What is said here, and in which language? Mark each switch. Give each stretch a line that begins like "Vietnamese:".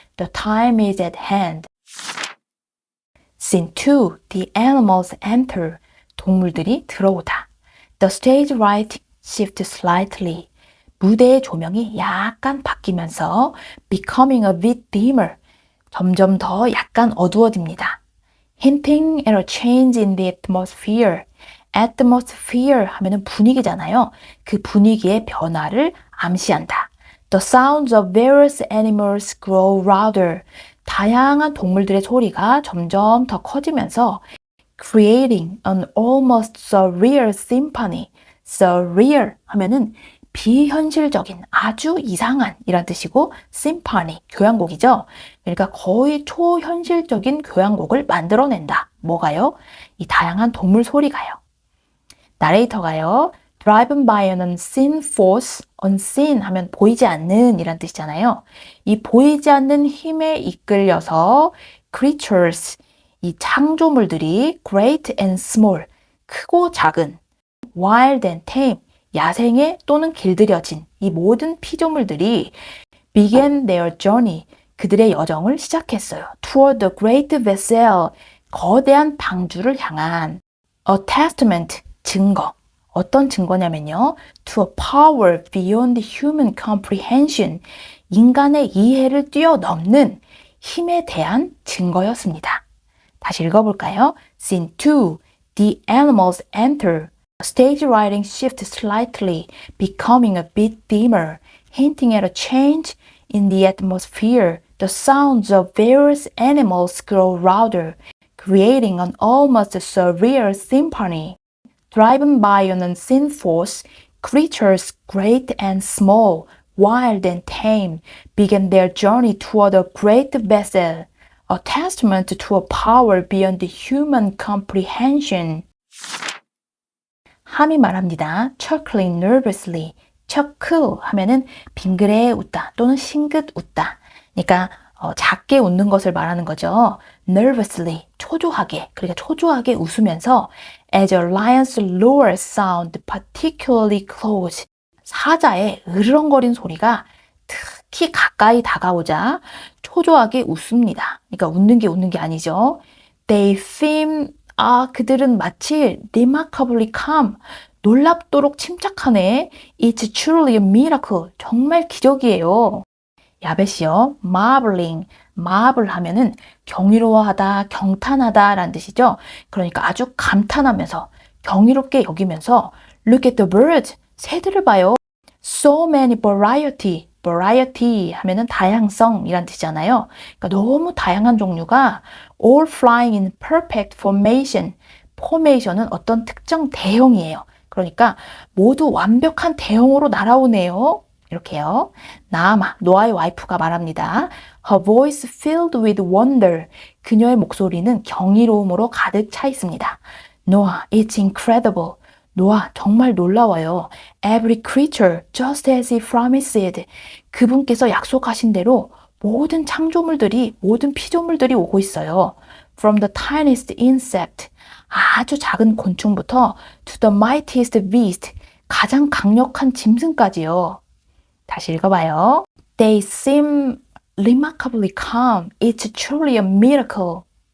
English: The time is at hand. Scene 2. The animals enter.
Korean: 동물들이 들어오다.
English: The stage light shifts slightly.
Korean: 무대의 조명이 약간 바뀌면서
English: becoming a bit dimmer.
Korean: 점점 더 약간 어두워집니다.
English: Hinting at a change in the atmosphere.
Korean: atmosphere 하면은 분위기잖아요. 그 분위기의 변화를 암시한다.
English: The sounds of various animals grow louder.
Korean: 다양한 동물들의 소리가 점점 더 커지면서
English: creating an almost surreal symphony.
Korean: surreal 하면은 비현실적인, 아주 이상한 이란 뜻이고 symphony, 교향곡이죠. 그러니까 거의 초현실적인 교향곡을 만들어낸다. 뭐가요? 이 다양한 동물 소리가요. 나레이터가요.
English: Driven by an unseen force, unseen
Korean: 하면 보이지 않는 이란 뜻이잖아요. 이 보이지 않는 힘에 이끌려서 creatures, 이 창조물들이
English: great and small,
Korean: 크고 작은,
English: wild and tame,
Korean: 야생에 또는 길들여진 이 모든 피조물들이
English: began their journey,
Korean: 그들의 여정을 시작했어요.
English: Toward the great vessel,
Korean: 거대한 방주를 향한
English: a testament, 증거.
Korean: 어떤 증거냐면요.
English: To a power beyond human comprehension,
Korean: 인간의 이해를 뛰어넘는 힘에 대한 증거였습니다. 다시 읽어볼까요?
English: Scene 2. The animals enter. Stage lighting shifts slightly, becoming a bit dimmer, hinting at a change in the atmosphere. The sounds of various animals grow louder, creating an almost surreal symphony. Driven by an unseen force, creatures great and small, wild and tame, began their journey toward a great vessel, a testament to a power beyond human comprehension.
Korean: 함이 말합니다.
English: Chuckling nervously.
Korean: chuckle 하면은 빙그레 웃다 또는 싱긋 웃다. 그러니까 작게 웃는 것을 말하는 거죠.
English: Nervously,
Korean: 초조하게. 그러니까 초조하게 웃으면서
English: as a lion's roar sound particularly close.
Korean: 사자의 으르렁거린 소리가 특히 가까이 다가오자 초조하게 웃습니다. 그러니까 웃는 게 아니죠.
English: They seem
Korean: 그들은 마치
English: remarkably calm,
Korean: 놀랍도록 침착하네.
English: It's truly a miracle.
Korean: 정말 기적이에요. 야벳이요.
English: marveling.
Korean: marvel 하면은 경이로워하다, 경탄하다 라는 뜻이죠. 그러니까 아주 감탄하면서 경이롭게 여기면서
English: look at the birds.
Korean: 새들을 봐요.
English: So many variety.
Korean: variety 하면은 다양성이란 뜻이잖아요. 그러니까 너무 다양한 종류가
English: all flying in perfect formation.
Korean: 포메이션은 어떤 특정 대형이에요. 그러니까 모두 완벽한 대형으로 날아오네요. 이렇게요. 나아마, 노아의 와이프가 말합니다.
English: Her voice filled with wonder.
Korean: 그녀의 목소리는 경이로움으로 가득 차 있습니다.
English: Noah, it's incredible.
Korean: 노아, 정말 놀라워요.
English: Every creature, just as he promised.
Korean: 그분께서 약속하신 대로 모든 창조물들이, 모든 피조물들이 오고 있어요.
English: From the tiniest insect,
Korean: 아주 작은 곤충부터
English: to the mightiest beast,
Korean: 가장 강력한 짐승까지요. 다시 읽어봐요.
English: They seem remarkably calm. It's truly a miracle.